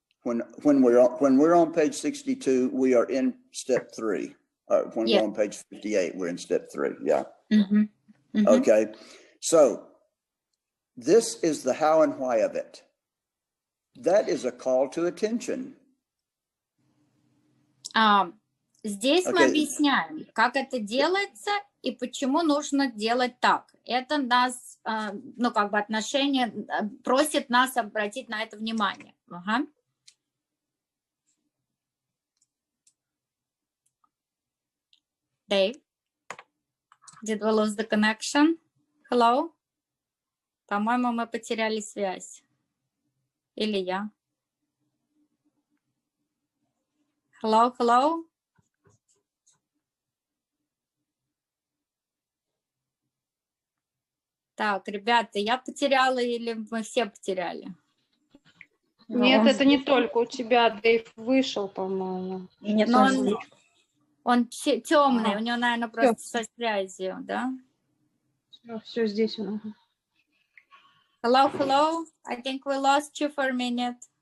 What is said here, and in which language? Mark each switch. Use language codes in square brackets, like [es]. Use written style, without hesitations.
[en] When we're on page 62, we are in step 3. When we're on page 58, we're in step 3. Yeah. Okay. So this is the how and why of it. That is a call to attention. [ru] Здесь мы объясняем, как это делается и почему нужно делать так. Это нас, отношение, просит нас обратить на это внимание. [en] Dave, did we lose the connection? Hello? [ru] По-моему, мы потеряли связь. Или я? [en] Hello? [ru] Так, ребята, я потеряла или мы все потеряли? Нет, это не только у тебя. Дэйв вышел, по-моему. Он темный, у него, наверное, просто со связью, да? Все здесь. [en] Hello, hello. I think we lost you for a minute.